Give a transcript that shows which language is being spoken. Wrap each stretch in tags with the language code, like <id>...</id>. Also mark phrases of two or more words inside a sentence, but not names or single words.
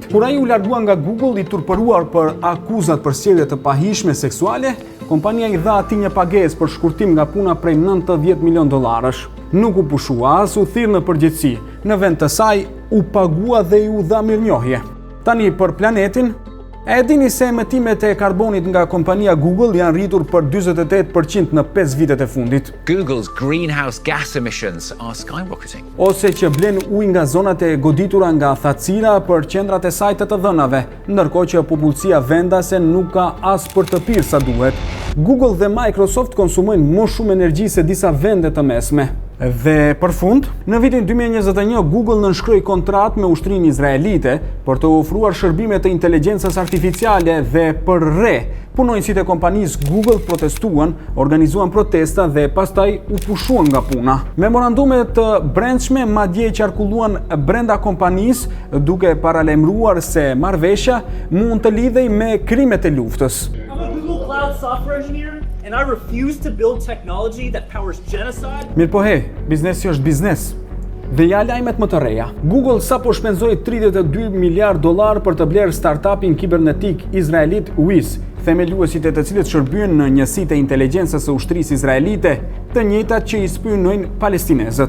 <sq>Kur ai u largua nga Google i turpëruar për akuzat për sjellje të pahishme seksuale, kompania i dha atij një pagesë për shkurtim nga puna prej $90 milion. Nuk u pushua as u thirr në përgjegjësi. Në vend të saj u pagua dhe i u dha mirënjohje. Tani për planetin, e dini se emetimet e karbonit nga kompania Google janë rritur për 48% në 5 vitet e fundit.</sq> <en>Google's greenhouse gas emissions are skyrocketing.</en> <sq>Ose që blen ujë nga zonat e goditura nga thatësira për qendrat e saj të dhënave, ndërkohë që popullsia vendase nuk ka as për të pirë sa duhet. Google dhe Microsoft konsumojnë më shumë energji se disa vende të mesme. Dhe për fund, në vitin 2021 Google nënshkroi kontratë me ushtrinë izraelite për të ofruar shërbime të inteligjencës artificiale dhe për re. Punonjësit e kompanisë Google protestuan, organizuan protesta dhe pastaj u pushuan nga puna. Memorandumet të brendshme madje qarkulluan brenda kompanisë duke paralajmëruar se marrëveshja mund të lidhej me krimet e luftës.</sq> <en>I'm a Google Cloud software engineer, and I refuse to build technology that powers genocide.</en> <sq>Mirë po biznesi është biznes. Dhe ja lajmet më të reja. Google sapo shpenzoi $32 miliard për të blerë startupin kibernetik izraelit Wiz, themeluesit e të cilët shërbyen në njësitë e inteligjencës së ushtrisë izraelite, të njëjtat që i spionojnë palestinezët.</sq>